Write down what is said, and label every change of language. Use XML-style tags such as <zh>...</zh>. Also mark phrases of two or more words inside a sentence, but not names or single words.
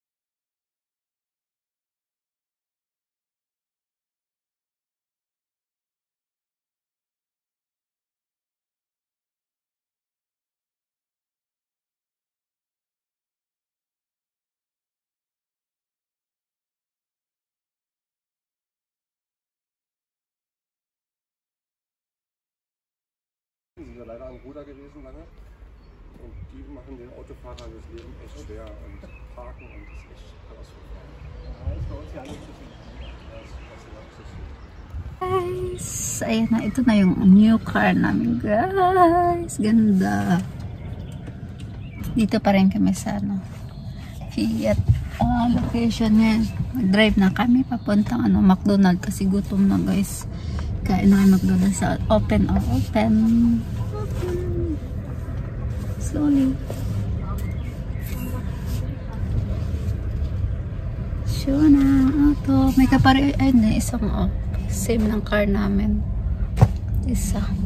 <de>Sie sind ja leider am Ruder gewesen lange und die machen den Autofahrer das Leben echt schwer und parken und das ist echt herausfordernd. Ja, ist bei uns ja alles zu finden.</de> <tl>Guys, ayun na, ito na yung</tl> <en>new car</en> <tl>namin guys. Ganda. Dito pa rin kami sa ano, Fiat location yan. Mag-drive na kami papuntang ano, McDonald's kasi gutom na guys. Kain na kayo McDonald's sa open. Slowly. Sure na. Ito. May kapare. Ayun na. Isang same ng car namin. Isa.</tl>